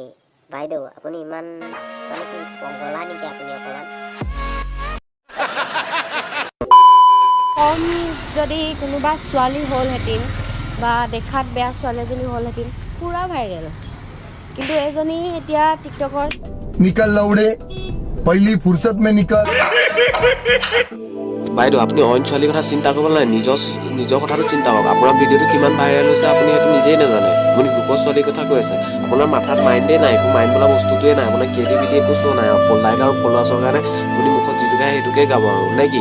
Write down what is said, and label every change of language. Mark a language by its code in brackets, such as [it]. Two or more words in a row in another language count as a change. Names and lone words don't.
[as] বাইদেউ আপুনি ইমান মানে কি পগলা নেকি আপুনি অকণমান? কম যদি কোনোবা ছোৱালী হ'লহেঁতেন বা দেখাত বেয়া ছোৱালী এজনী হ'লহেঁতেন পুৰা ভাইৰেল, কিন্তু এজনী এতিয়া টিকটকৰ [hi] निकल लौड़े पहली फुर्सत में निकल। [as] বাইদেউ আপুনি অইন ছোৱালীৰ কথা চিন্তা কৰিব নালাগে, নিজৰ কথাটো চিন্তা কৰক। আপোনাৰ ভিডিঅ'টো কিমান ভাইৰেল হৈছে আপুনি সেইটো নিজেই নাজানে। আপুনি লোকৰ ছোৱালীৰ কথা কৈ আছে, আপোনাৰ মাথাত মাইণ্ডেই নাই, একো মাইণ্ড বোলা বস্তুটোৱে নাই, আপোনাৰ ক্ৰিয়েটিভিটি একো শ্ব' নাই আৰু লাইক আৰু ফলোৱাৰ্ছৰ কাৰণে আপুনি মুখত যিটো গায় সেইটোকে গাব আৰু নে কি?